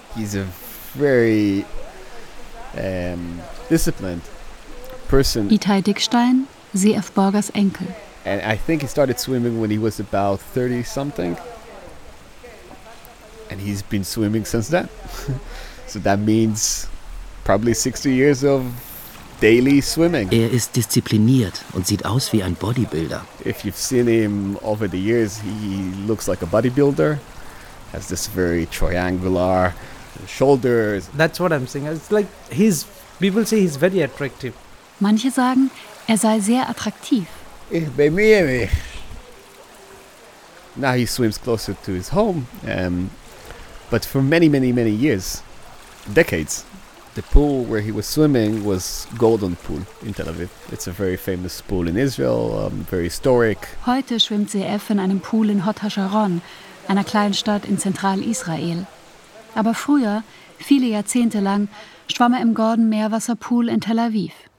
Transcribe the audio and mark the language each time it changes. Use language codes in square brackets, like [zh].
[en] He's a very disciplined person. [de] Itai Dickstein, C.F. Borgers Enkel. [en] And I think he started swimming when he was about 30 something. And he's been swimming since then. So that means probably 60 years of daily swimming. [de] Er ist diszipliniert und sieht aus wie ein Bodybuilder. [en] If you've seen him over the years, he looks like a bodybuilder. Has this very triangular shoulders. That's what I'm saying. It's like he's, people say he's very attractive. [de] Manche sagen, er sei sehr attraktiv. Ich bemühe mich. [en] Now he swims closer to his home. But for many, many, many years, decades, the pool where he was swimming was Golden Pool in Tel Aviv. It's a very famous pool in Israel, very historic. [de] Heute schwimmt CF in einem Pool in Hot HaSharon, einer Kleinstadt in Zentral-Israel. Aber früher, viele Jahrzehnte lang, schwamm er im Gordon Meerwasserpool in Tel Aviv.